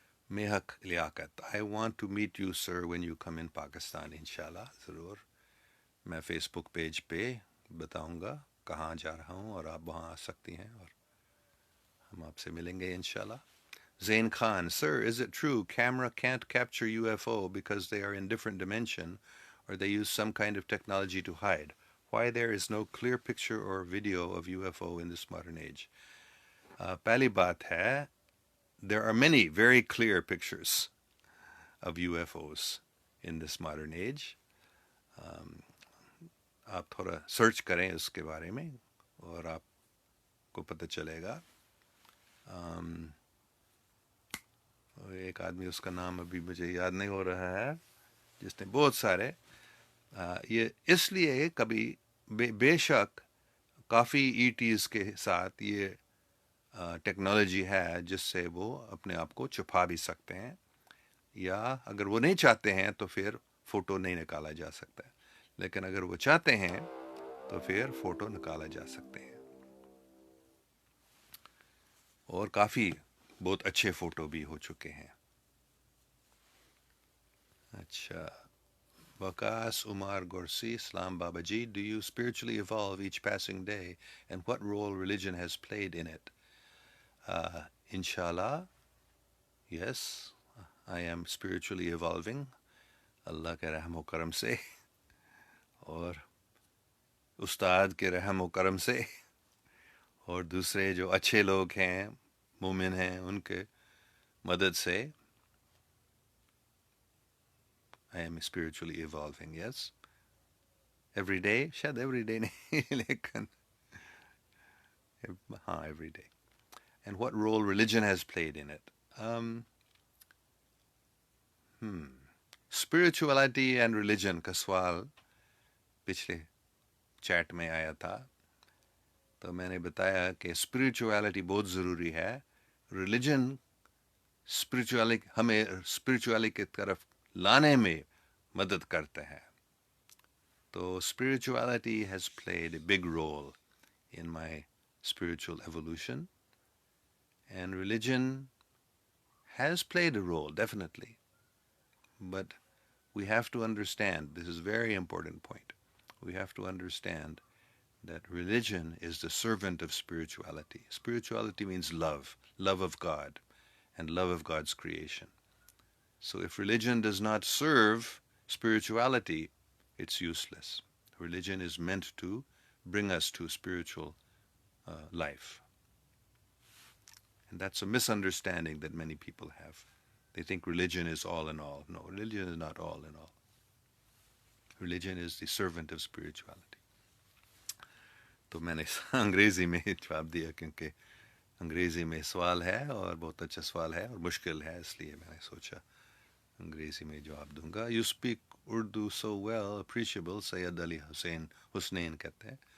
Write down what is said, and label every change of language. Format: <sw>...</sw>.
<en>میحق Liaquat. I want to meet you sir when you come in Pakistan.</en> <ur>انشاءاللہ ضرور. میں face بک page پہ بتاؤں گا کہاں جا رہا ہوں اور آپ وہاں آ سکتی ہیں اور ہم آپ سے ملیں گے انشاءاللہ.</ur> <en>Zain Khan, sir, is it true camera can't capture UFO because they are in different dimension or they use some kind of technology to hide? Why there is no clear picture or video of UFO in this modern age?</en> <ur>پہلی بات ہے</ur> <en>there are many very clear pictures of UFOs in this modern age.</en> <ur>آپ تھوڑا search کریں اس کے بارے میں اور آپ کو پتہ چلے گا. ایک آدمی، اس کا نام ابھی مجھے یاد نہیں ہو رہا ہے، جس نے بہت سارے یہ اس لیے کبھی بے شک کافی ای ٹیز کے ساتھ یہ ٹیکنالوجی ہے جس سے وہ اپنے آپ کو چھپا بھی سکتے ہیں، یا اگر وہ نہیں چاہتے ہیں تو پھر فوٹو نہیں نکالا جا سکتا ہے، لیکن اگر وہ چاہتے ہیں تو پھر فوٹو نکالا جا سکتے ہیں. اور کافی بہت اچھے فوٹو بھی ہو چکے ہیں. اچھا.</ur> <en>Waqas Umar Gorsi, Islam Babaji, do you spiritually evolve each passing day, and what role religion has played in it? Inshallah, yes, I am spiritually evolving.</en> <ur>اللہ کے رحم و کرم سے اور استاد کے رحم و کرم سے اور دوسرے جو اچھے لوگ ہیں، مومن ہیں، ان کے مدد سے</ur> <en>I am spiritually evolving, yes. Every day,</en> <ur>شاید</ur> <en>every day</en> <ur>نہیں لیکن ہاں</ur> <en>every day. And what role religion has played in it? Spirituality and religion</en> <ur>کا سوال پچھلے چیٹ میں آیا تھا، تو میں نے بتایا کہ اسپریچولیٹی بہت ضروری ہے. ریلیجن ہمیں اسپریچولیٹی کی طرف لانے میں مدد کرتے ہیں.</ur> <en>تو spirituality has played a big role in my spiritual evolution, and religion has played a role, definitely. But we have to understand, this is a very important point, we have to understand that religion is the servant of spirituality. Spirituality means love of God, and love of God's creation. So if religion does not serve spirituality, it's useless. Religion is meant to bring us to spiritual life. And that's a misunderstanding that many people have. They think religion is all in all. No, religion is not all in all. Religion is the servant of spirituality.</en> <ur>تو میں نے انگریزی میں جواب دیا کیونکہ انگریزی میں سوال ہے اور بہت اچھا سوال ہے اور مشکل ہے، اس لیے میں نے سوچا انگریزی میں جواب دوں گا.</ur> <en>you speak Urdu so well appreciable, Syed Ali Hasnain</en> <ur>کہتے ہیں.</ur>